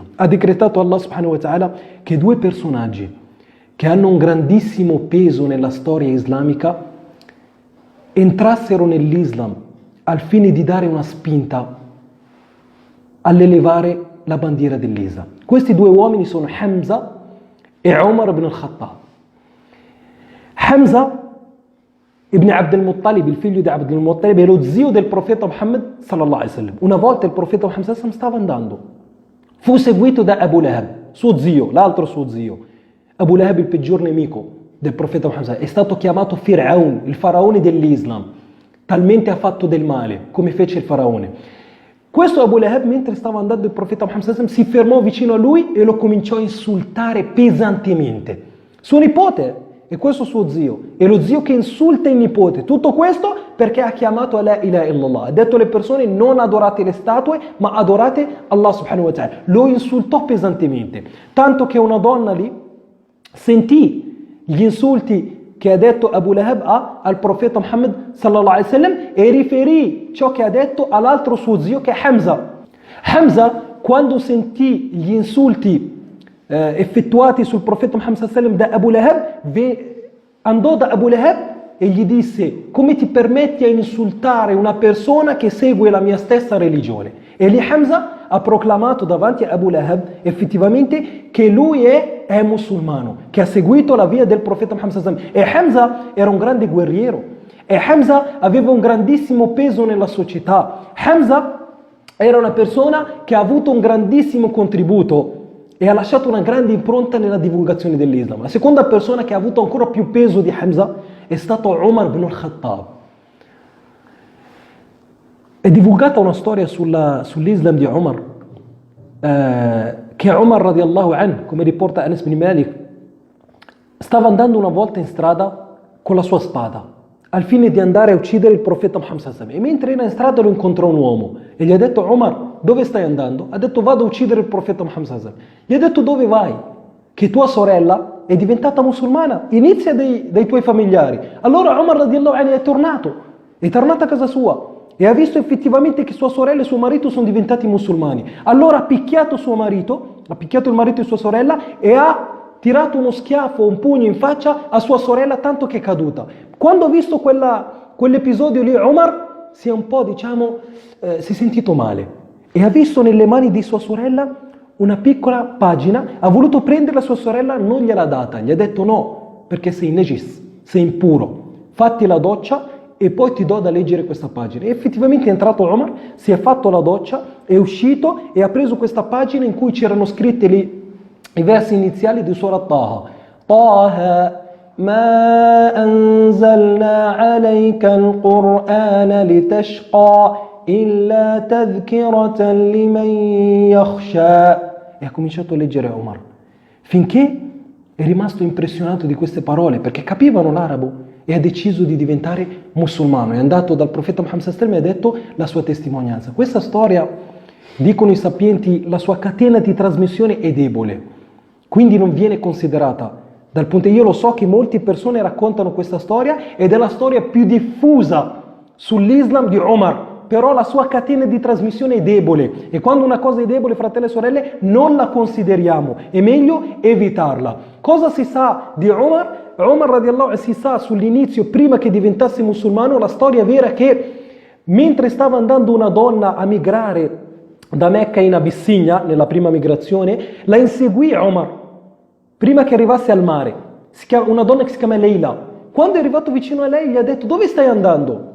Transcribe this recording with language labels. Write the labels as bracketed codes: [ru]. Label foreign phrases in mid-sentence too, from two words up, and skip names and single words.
[it] Ha decretato Allah [ar] سبحانه وتعالى [it] che due personaggi che hanno un grandissimo peso nella storia islamica entrassero nell'Islam al fine di dare una spinta all'elevare la bandiera dell'Islam. Questi due uomini sono Hamza e Umar ibn al-Khattab. Hamza ibn Abd al-Muttalib, il figlio di Abd al-Muttalib, è lo zio del profeta Muhammad [ar] صلى الله عليه وسلم. [it] Una volta il profeta Muhammad [ar] صلى الله عليه وسلم [it] stava andando, fu seguito da Abu Lahab, suo zio, l'altro suo zio. Abu Lahab, il peggior nemico del profeta Muhammad, è stato chiamato Fir'aun, il faraone dell'Islam, talmente ha fatto del male come fece il faraone. Questo Abu Lahab, mentre stava andando il profeta Muhammad [ar] صلى الله عليه وسلم, [it] si fermò vicino a lui e lo cominciò a insultare pesantemente. Suo nipote, e questo suo zio, è lo zio che insulta il nipote. Tutto questo perché ha chiamato a [ar] لا إله إلا الله. [it] Ha detto alle persone: non adorate le statue, ma adorate Allah [ar] سبحانه وتعالى. [it] Lo insultò pesantemente, tanto che una donna lì sentì gli insulti che ha detto Abu Lahab al profeta Muhammad [ar] صلى الله عليه وسلم [it] e riferì ciò che ha detto all'altro suo zio, che è Hamza. Hamza, quando sentì gli insulti effettuati sul profeta Muhammad [ar] صلى الله عليه وسلم [it] da Abu Lahab, andò da Abu Lahab e gli disse: come ti permetti a insultare una persona che segue la mia stessa religione? E lì Hamza ha proclamato davanti a Abu Lahab effettivamente che lui è musulmano, che ha seguito la via del profeta Muhammad [ar] صلى الله عليه وسلم. [it] E Hamza era un grande guerriero, e Hamza aveva un grandissimo peso nella società. Hamza era una persona che ha avuto un grandissimo contributo e ha lasciato una grande impronta nella divulgazione dell'Islam. La seconda persona che ha avuto ancora più peso di Hamza è stato Umar ibn al-Khattab. È divulgata una storia sull'Islam di Umar, che Umar [ar] رضي الله عنه, [it] come riporta Anas bin Malik, stava andando una volta in strada con la sua spada al fine di andare a uccidere il profeta Muhammad [ar] صلى الله عليه وسلم, [it] e mentre era in strada lo incontrò un uomo e gli ha detto: Umar, dove stai andando? Ha detto: vado a uccidere il profeta Muhammad [ar] صلى الله عليه وسلم. [it] Gli ha detto: dove vai? Che tua sorella è diventata musulmana, inizia dai tuoi familiari. Allora Umar [ar] رضي الله عنه [it] è tornato a casa sua e ha visto effettivamente che sua sorella e suo marito sono diventati musulmani. Allora ha picchiato il marito di sua sorella e ha tirato uno schiaffo, un pugno in faccia a sua sorella, tanto che è caduta. Quando ha visto quell'episodio lì, Umar si è un po', si è sentito male e ha visto nelle mani di sua sorella una piccola pagina, ha voluto prendere la sua sorella, non gliel'ha data, gli ha detto: no, perché sei najis, sei impuro, fatti la doccia e poi ti do da leggere questa pagina. E effettivamente è entrato Umar, si è fatto la doccia, è uscito e ha preso questa pagina in cui c'erano scritti lì i versi iniziali di Surah Taha. [ar] طه ما أنزلنا عليك القرآن لتشقى إلا تذكرة لمن يخشى. [it] E ha cominciato a leggere Umar, finché è rimasto impressionato di queste parole, perché capivano l'arabo, e ha deciso di diventare musulmano. È andato dal profeta Muhammad [ar] صلى الله عليه وسلم [it] e ha detto la sua testimonianza. Questa storia, dicono i sapienti, la sua catena di trasmissione è debole, quindi non viene considerata dal punto. Io lo so che molte persone raccontano questa storia ed è la storia più diffusa sull'Islam di Umar, però la sua catena di trasmissione è debole, e quando una cosa è debole, fratelli e sorelle, non la consideriamo, è meglio evitarla. Cosa si sa di Umar? Umar [ar] رضي الله عنه, [it] si sa sull'inizio, prima che diventasse musulmano, la storia vera che mentre stava andando una donna a migrare da Mecca in Abissinia, nella prima migrazione, la inseguì Umar prima che arrivasse al mare. Una donna che si chiama Leila. Quando è arrivato vicino a lei gli ha detto: dove stai andando?